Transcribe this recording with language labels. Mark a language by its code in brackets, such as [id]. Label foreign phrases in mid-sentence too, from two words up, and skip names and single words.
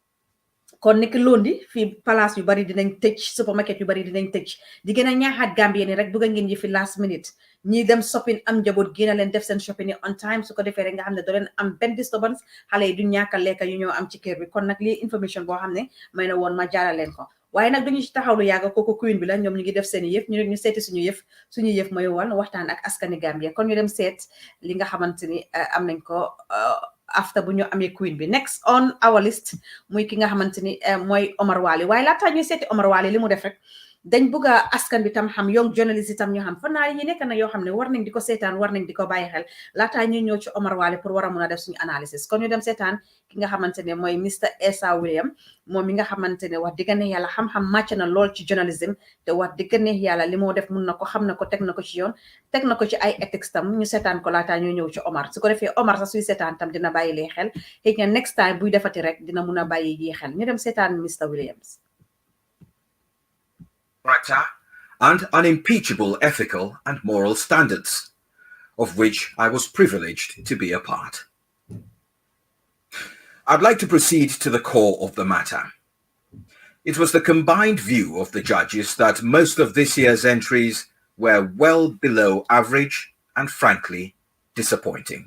[wo] kon niki londi fii place yu bari dinañ tëj supermarket yu bari dinañ tëj di gën a ñaaxaat Gambien yi rek bëgg ngeen yi fi [en] last minute [wo] ñi dem shopping am njaboot génn leen def seen shopping yi [en] on time [wo] su ko defee rek nga xam ne doo leen am benn disturbance xale yi du ñàkk a lekka yu ñoo am ci kër bi kon nag lii information boo xam ne may na woon ma jaara leen ko waaye nag duñu ci taxaw lu yàgg kooku queen bi la ñoom ñu ngi def seen yëf ñu seeti suñu yëf mooy wal waxtaan ak askani Gambia kon ñu dem seet li nga xamante ni am nañ ko after bu ñu amee queen bi next on our list muy ki nga xamante ni mooy Omar Wali waaye laata ñuy seeti Omar Wali li mu def rek dañ bëgg a askan bi tam xam young journalist yi tam ñu xam fan naa yi nekk na yoo xam ne war nañ di ko seetaan war nañ di ko bàyyi xel laataa ñuy ñëw ci Omar Wali pour war a mun a def suñu analysis kon ñu dem seetaan ki nga xamante ne mooy Mr Essa William moom mi nga xamante ne wax dëgg ne yàlla xam-xam màcc na lool ci journalism te wax dëgg ne yàlla li moo def mun na ko xam na ko teg na ko ci yoon teg na ko ci ay ethics tam ñu seetaan ko laataa ñuy ñëw ci Omar su ko defee Omar sax suy seetaan tam dina bàyyi lee xel xëy na [en] next time [wo] buy defati rek dina mun a bàyyi yi xel ñu dem seetaan Mr Williams. [en] Character and unimpeachable ethical and moral standards, of which I was privileged to be a part. I'd like to proceed to the core of the matter. It was the combined view of the judges that most of this year's entries were well below average and frankly disappointing.